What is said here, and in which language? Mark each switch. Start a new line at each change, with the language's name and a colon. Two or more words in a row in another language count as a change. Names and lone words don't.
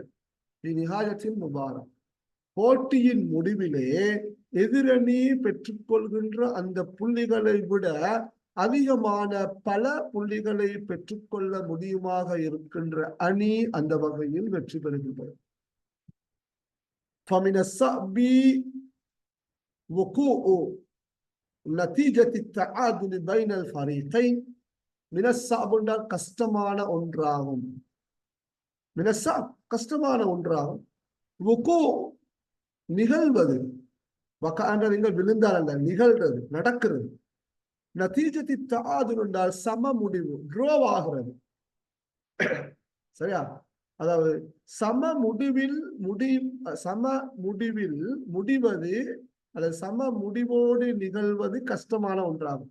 Arabic: نهاية المباراة,
Tamil: போட்டியின் முடிவிலே எதிரணி பெற்றுக்கொள்கின்ற அந்த புள்ளிகளை விட அதிகமான பல புள்ளிகளை பெற்றுக்கொள்ள முடியுமாக இருக்கின்ற அணி அந்த வகையில் வெற்றி பெறுகின்றது.
Arabic: فمن الصعب وقوع نتيجة التعادل بين الفريقين. من الصعب
Tamil: என்றால் கஷ்டமான ஒன்றாகும்.
Arabic: من الصعب
Tamil: கஷ்டமான ஒன்றாகும். وقوع நிகழ்வது, வக்கான்ற நீங்கள் விழுந்தால் அல்ல, நிகழ்றது, நடக்கிறது.
Arabic: نتيجة التعادل
Tamil: என்றால் சம முடிவு, ட்ரோவ் ஆகிறது, சரியா? அதாவது சம முடிவில் முடிவது அல்லது சம முடிவோடு நிகழ்வது கஷ்டமான ஒன்றாகும்.